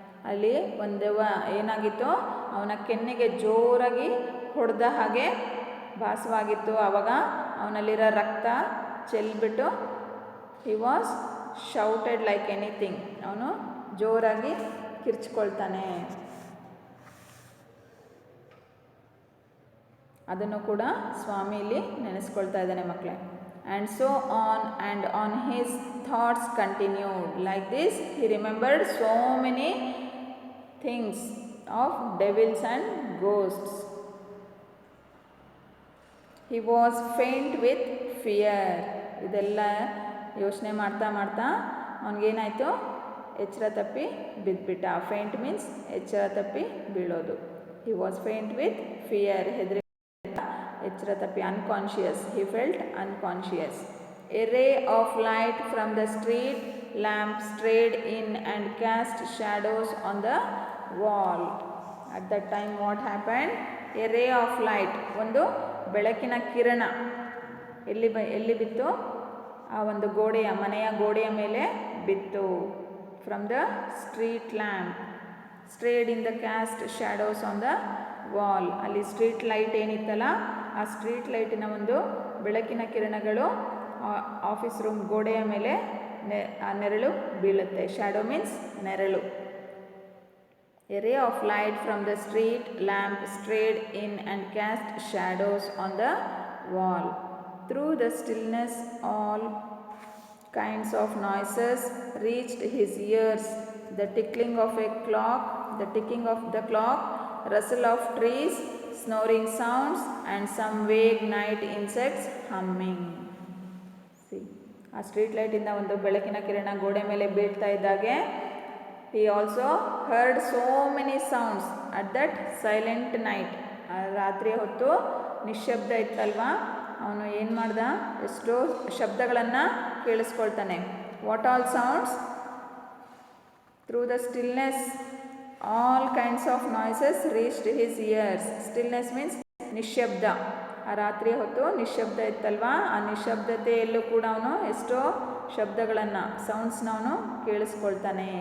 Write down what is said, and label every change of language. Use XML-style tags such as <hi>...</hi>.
<kn>ಅಲ್ಲಿ ಒಂದು ದೆವ್ವ ಏನಾಗಿತ್ತು, ಅವನ ಕೆನ್ನೆಗೆ ಜೋರಾಗಿ ಹೊಡೆದ ಹಾಗೆ ಭಾಸವಾಗಿತ್ತು. ಆವಾಗ ಅವನಲ್ಲಿರೋ ರಕ್ತ ಚೆಲ್ಬಿಟ್ಟು</kn> <en>he was shouted like anything.</en> <kn>ಅವನು ಜೋರಾಗಿ ಕಿರ್ಚ್ಕೊಳ್ತಾನೆ. ಅದನ್ನು ಕೂಡ ಸ್ವಾಮಿ ಇಲ್ಲಿ ನೆನೆಸ್ಕೊಳ್ತಾ ಇದ್ದಾನೆ ಮಕ್ಕಳೇ.</kn> <en>and so on his thoughts continued. Like this, he remembered so many things of devils and ghosts. He was faint with fear.</en> <kn>ಇದೆಲ್ಲ ಯೋಚನೆ ಮಾಡ್ತಾ ಮಾಡ್ತಾ ಅವನಿಗೇನಾಯಿತು, ಎಚ್ಚರ ತಪ್ಪಿ ಬಿದ್ದುಬಿಟ್ಟ.</kn> <en>faint means</en> <kn>ಎಚ್ಚರ ತಪ್ಪಿ ಬೀಳೋದು.</kn> <en>he was faint with fear,</en> <kn>ಹೆದರಿ ಎಚ್ಚರ ತಪ್ಪಿ,</kn> <en>Unconscious. He felt unconscious. A ray of light from the street lamp strayed in and cast shadows on the wall. At that time what happen? A ray of light,</en> <kn>ಒಂದು ಬೆಳಕಿನ ಕಿರಣ ಎಲ್ಲಿ ಬಿತ್ತು? ಆ ಒಂದು ಗೋಡೆಯ, ಮನೆಯ ಗೋಡೆಯ ಮೇಲೆ ಬಿತ್ತು.</kn> <en>From the street lamp strayed in the cast shadows on the wall.</en> <kn>ಅಲ್ಲಿ ಸ್ಟ್ರೀಟ್ ಲೈಟ್ ಏನಿತ್ತಲ್ಲ, ಆ ಸ್ಟ್ರೀಟ್ ಲೈಟಿನ ಒಂದು ಬೆಳಕಿನ ಕಿರಣಗಳು ಆಫೀಸ್ ರೂಮ್ ಗೋಡೆಯ ಮೇಲೆ ಆ ನೆರಳು ಬೀಳುತ್ತೆ.</kn> <en>shadow means</en> <kn>ನೆರಳು.</kn> <en>A ray of light from the street lamp strayed in and cast shadows on the wall. Through the stillness all kinds of noises reached his ears. The tickling of a clock, the ticking of the clock, rustle of trees, snoring sounds and some vague night insects humming. See,</en> <kn>ಆ street ಲೈಟಿಂದ ಒಂದು ಬೆಳಕಿನ ಕಿರಣ ಗೋಡೆ ಮೇಲೆ ಬೀಳ್ತಾ ಇದ್ದಾಗೆ</kn> <en>he also heard so many sounds at that silent night.</en> <kn>ರಾತ್ರಿ ಹೊತ್ತು ನಿಶ್ಶಬ್ದ ಇತ್ತಲ್ವಾ, ಅವನು ಏನು ಮಾಡ್ದ, ಎಷ್ಟೋ ಶಬ್ದಗಳನ್ನು ಕೇಳಿಸ್ಕೊಳ್ತಾನೆ.</kn> <en>What all sounds? Through the stillness all kinds of noises reached his ears. Stillness means</en> <kn>ನಿಶ್ಶಬ್ದ. ಆ ರಾತ್ರಿ ಹೊತ್ತು ನಿಶ್ಶಬ್ದ ಇತ್ತಲ್ವಾ, ಆ ನಿಶ್ಶಬ್ದತೆಯಲ್ಲೂ ಕೂಡ ಅವನು ಎಷ್ಟೋ ಶಬ್ದಗಳನ್ನು, ಸೌಂಡ್ಸ್ನ ಅವನು ಕೇಳಿಸ್ಕೊಳ್ತಾನೆ.</kn>